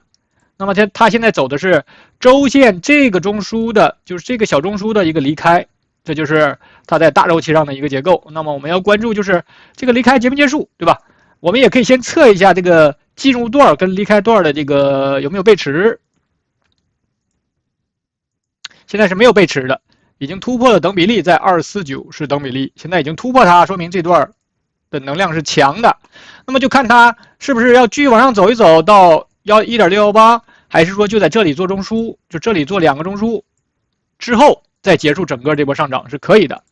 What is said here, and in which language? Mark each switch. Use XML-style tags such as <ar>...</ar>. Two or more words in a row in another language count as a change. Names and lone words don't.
<zh>那麼它現在走的是周線這個中樞的，就是這個小中樞的一個離開，這就是它在大周期上的一個結構。那麼我們要關注就是這個離開結不結束，对吧？我們也可以先測一下這個進入段跟離開段的這個有沒有背馳。現在是沒有背馳的，已經突破了等比例，在249是等比例，現在已經突破它，說明這段的能量是強的。那麼就看它是不是要繼續往上走一走到1.618， 還是說就在這裡做中枢，就這裡做2個中枢之後再結束整個这波上漲是可以的。</zh>